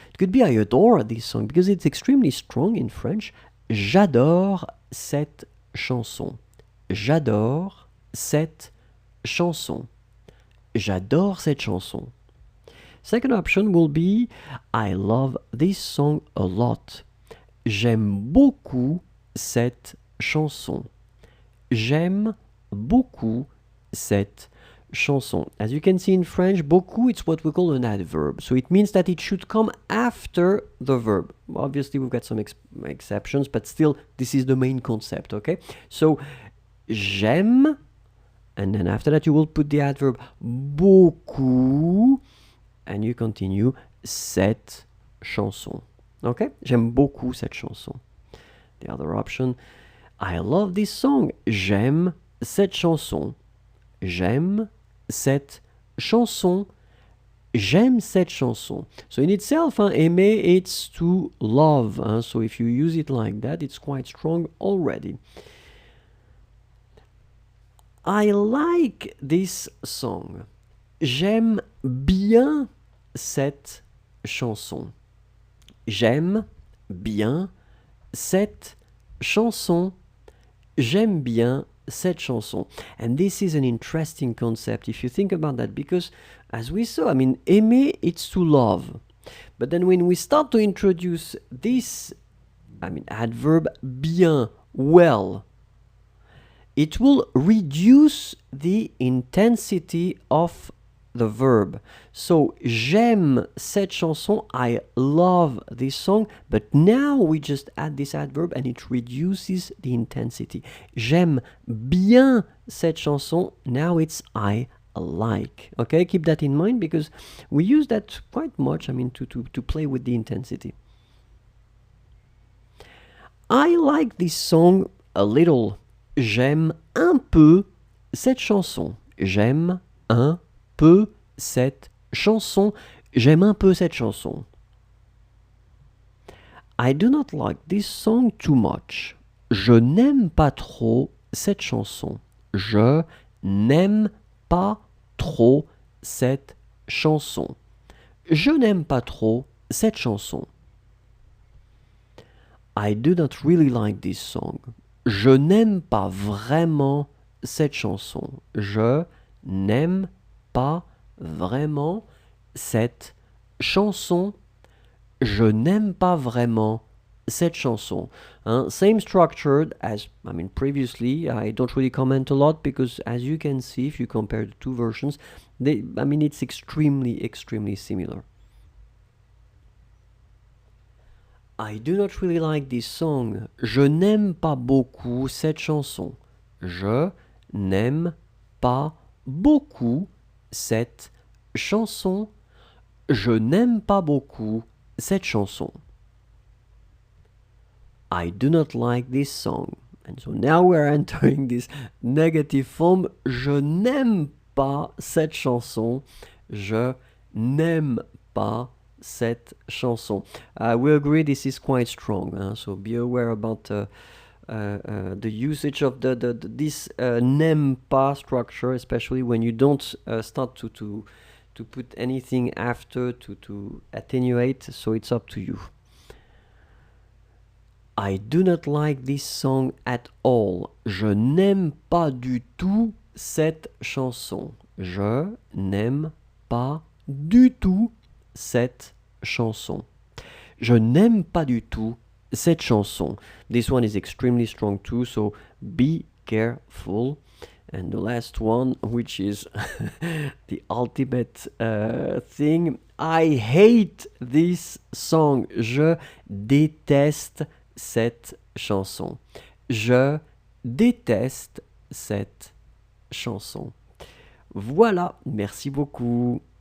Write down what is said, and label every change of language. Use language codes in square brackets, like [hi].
[en] It could be I adore this song because it's extremely strong in French. [fr] J'adore cette chanson. J'adore cette chanson. J'adore cette chanson. [en] Second option will be I love this song a lot. [fr] J'aime beaucoup cette chanson. J'aime beaucoup cette chanson. [en] As you can see in French, beaucoup, it's what we call an adverb. So it means that it should come after the verb. Obviously, we've got some exceptions, but still, this is the main concept, okay? So, j'aime, and then after that, you will put the adverb beaucoup, and you continue cette chanson. Okay? [fr] J'aime beaucoup cette chanson. [en] The other option, I love this song. [fr] J'aime cette chanson. J'aime cette chanson. J'aime cette chanson. [en] So in itself, aimer, it's to love. So if you use it like that, it's quite strong already. I like this song. [fr] J'aime bien cette chanson. J'aime bien cette chanson. J'aime bien cette chanson. [en] And this is an interesting concept if you think about that, because as we saw, I mean, aimer, it's to love. But then when we start to introduce this, I mean, adverb bien, well, it will reduce the intensity of the verb. So, [fr] j'aime cette chanson, [en] I love this song, but now we just add this adverb and it reduces the intensity. [fr] J'aime bien cette chanson, [en] now it's I like. Okay, keep that in mind because we use that quite much, I mean, to play with the intensity. I like this song a little. [fr] J'aime un peu cette chanson. J'aime un peu cette chanson. J'aime un peu cette chanson. [en] I do not like this song too much. [fr] Je n'aime pas trop cette chanson. Je n'aime pas trop cette chanson. Je n'aime pas trop cette chanson. [en] I do not really like this song. [fr] Je n'aime pas vraiment cette chanson. Je n'aime pas vraiment cette chanson. Je n'aime pas vraiment cette chanson. [en] Same structure as, I mean, previously. I don't really comment a lot because, as you can see, if you compare the two versions, it's extremely similar. I do not really like this song. [fr] Je n'aime pas beaucoup cette chanson. Je n'aime pas beaucoup cette chanson. Je n'aime pas beaucoup cette chanson. [en] I do not like this song. And so now we're entering this negative form. [fr] Je n'aime pas cette chanson. Je n'aime pas cette chanson. [en] We agree this is quite strong, so be aware about the usage of this n'aime pas structure, especially when you don't start to put anything after to attenuate, so it's up to you. I do not like this song at all. [fr] Je n'aime pas du tout cette chanson. Je n'aime pas du tout cette chanson. Je n'aime pas du tout cette chanson. [en] This one is extremely strong too, so be careful. And the last one, which is the ultimate thing, I hate this song. [fr] Je déteste cette chanson. Je déteste cette chanson. Voilà, merci beaucoup.